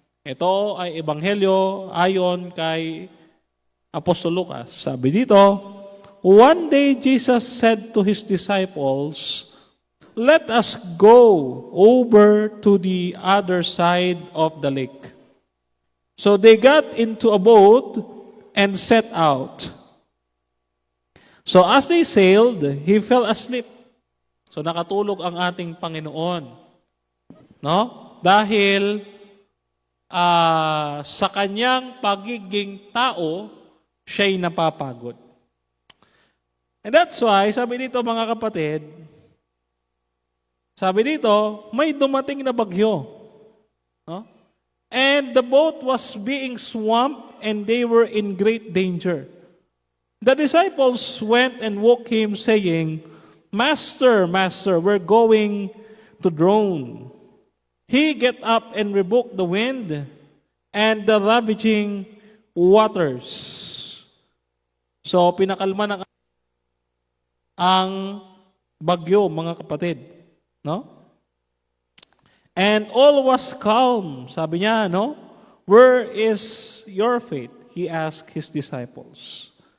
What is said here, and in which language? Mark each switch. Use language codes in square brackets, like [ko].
[tl] Ito ay ebanghelyo ayon kay Apostol Lucas. Sabi dito, [en] one day Jesus said to his disciples, "Let us go over to the other side of the lake." So they got into a boat and set out. So as they sailed, he fell asleep. [tl] So nakatulog ang ating Panginoon. No? Dahil sa kanyang pagiging tao, siya'y napapagod. [en] And that's why, [tl] sabi dito mga kapatid, sabi dito, may dumating na bagyo. No? [en] And the boat was being swamped and they were in great danger. The disciples went and woke him saying, "Master, Master, we're going to drown." He get up and rebuked the wind and the ravaging waters. [tl] So, pinakalma ng ang bagyo, mga kapatid. [en] No? And all was calm. [tl] Sabi niya, [en] no? Where is your faith? He asked his disciples.